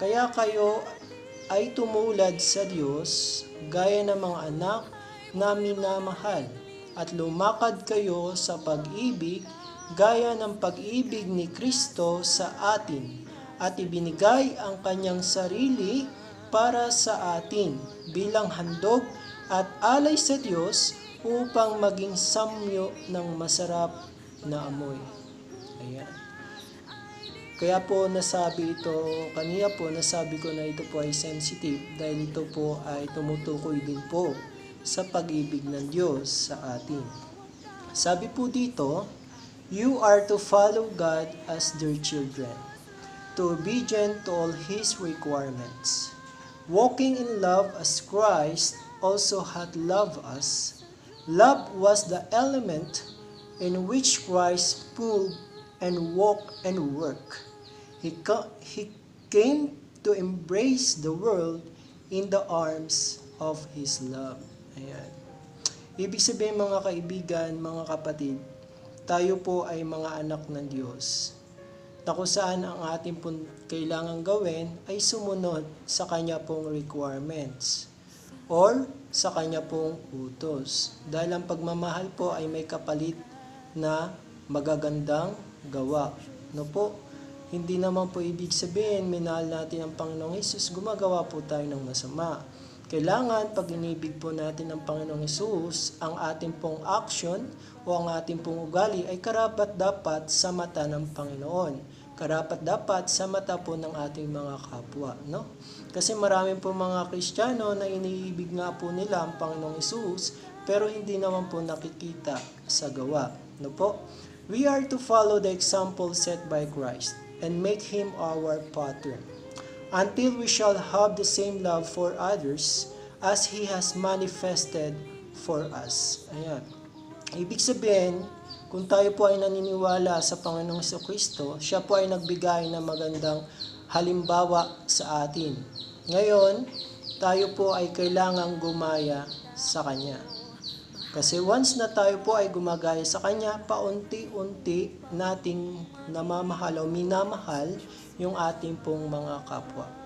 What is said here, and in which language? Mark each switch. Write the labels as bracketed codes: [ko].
[tl] Kaya kayo ay tumulad sa Diyos, gaya ng mga anak na minamahal, at lumakad kayo sa pag-ibig, gaya ng pag-ibig ni Kristo sa atin, at ibinigay ang kanyang sarili para sa atin bilang handog at alay sa Diyos upang maging samyo ng masarap na amoy. Ayan. Kaya po nasabi ito, kanina po nasabi ko na ito po ay sensitive dahil ito po ay tumutukoy din po sa pag-ibig ng Diyos sa atin. Sabi po dito, [en] you are to follow God as their children, to obedient to all His requirements, walking in love as Christ also hath loved us. Love was the element in which Christ moved and walked and worked. He came to embrace the world in the arms of His love. [tl] Ayan. Ibig sabihin mga kaibigan, mga kapatid, tayo po ay mga anak ng Diyos, na kung saan ang ating pong kailangang gawin ay sumunod sa Kanya pong requirements or sa Kanya pong utos. Dahil ang pagmamahal po ay may kapalit na magagandang gawa. No po? Hindi naman po ibig sabihin, minahal natin ang Panginoong Hesus, gumagawa po tayo ng masama. Kailangan, pag inibig po natin ang Panginoong Hesus, ang ating pong action o ang ating pong ugali ay karapat-dapat sa mata ng Panginoon. Karapat-dapat sa mata po ng ating mga kapwa. No? Kasi marami po mga Kristiyano na iniibig nga po nila ang Panginoong Hesus, pero hindi naman po nakikita sa gawa. No po? [en] We are to follow the example set by Christ and make Him our pattern, until we shall have the same love for others as He has manifested for us. [tl] Ayan. Ibig sabihin, kung tayo po ay naniniwala sa Panginoong Jesucristo, siya po ay nagbigay ng magandang halimbawa sa atin. Ngayon, tayo po ay kailangang gumaya sa Kanya. Kasi once na tayo po ay gumagaya sa Kanya, paunti-unti nating namamahal o minamahal yung ating pong mga kapwa.